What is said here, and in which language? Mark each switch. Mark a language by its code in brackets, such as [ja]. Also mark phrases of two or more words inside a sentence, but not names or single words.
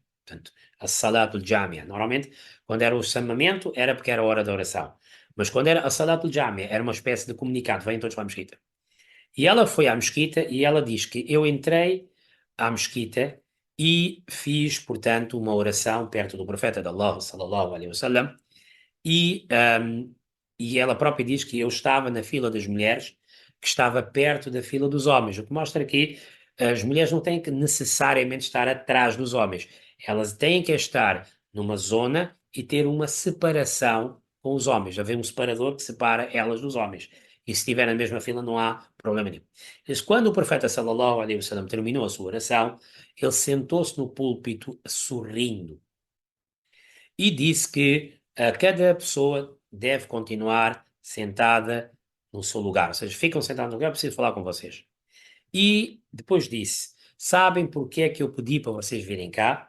[pt] Portanto, a [ar] الصلاة جامعة. [pt] Normalmente, quando era o chamamento, era porque era a hora da oração. Mas quando era a [ar] الصلاة جامعة, [pt] era uma espécie de comunicado, venham todos para a mesquita. E ela foi à mesquita e ela diz que eu entrei à mesquita e fiz, portanto, uma oração perto do profeta de Allah, [ar] صلى الله عليه وسلم, [pt] e, um, e ela própria diz que eu estava na fila das mulheres, que estava perto da fila dos homens, o que mostra que as mulheres não têm que necessariamente estar atrás dos homens, elas têm que estar numa zona e ter uma separação com os homens. Havia um separador que separa elas dos homens. E se estiver na mesma fila, não há problema nenhum. Mas quando o profeta [ar] صلى الله عليه وسلم [pt] terminou a sua oração, ele sentou-se no púlpito sorrindo e disse que cada pessoa deve continuar sentada no seu lugar. Ou seja, ficam sentados no lugar, preciso falar com vocês. E depois disse: sabem porque é que eu pedi para vocês virem cá?